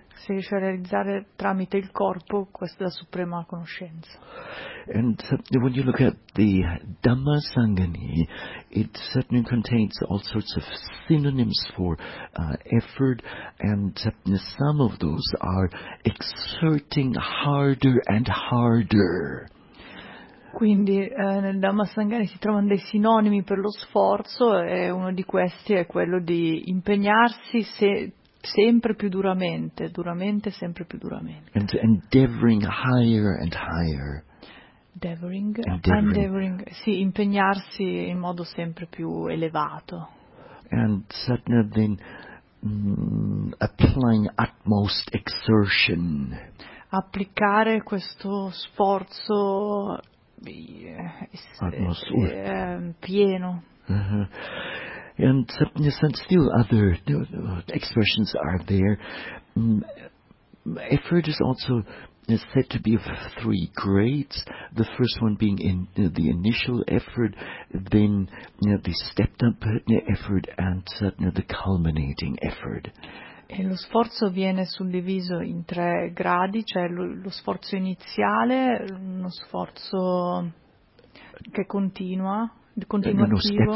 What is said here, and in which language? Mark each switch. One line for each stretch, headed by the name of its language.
Italian: si riesce a realizzare tramite il corpo questa suprema conoscenza.
English: And when you look at the Dhamma Sanghani, it certainly contains all sorts of synonyms for effort, and some of those are exerting harder and harder.
Italian: Quindi nel Dhamma Sanghani si trovano dei sinonimi per lo sforzo, e uno di questi è quello di impegnarsi sempre più duramente, duramente, sempre più duramente.
English: And endeavoring higher and higher.
Italian: Endeavoring, sì, impegnarsi in modo sempre più elevato.
English: And suddenly then applying utmost exertion.
Italian: Applicare questo sforzo pieno.
English: And still other expressions are there. Effort is also said to be of three grades, the first one being in the initial effort, then the stepped up effort, and the culminating effort.
Italian: E lo sforzo viene suddiviso in tre gradi, cioè lo sforzo iniziale, uno sforzo che continua, continuativo.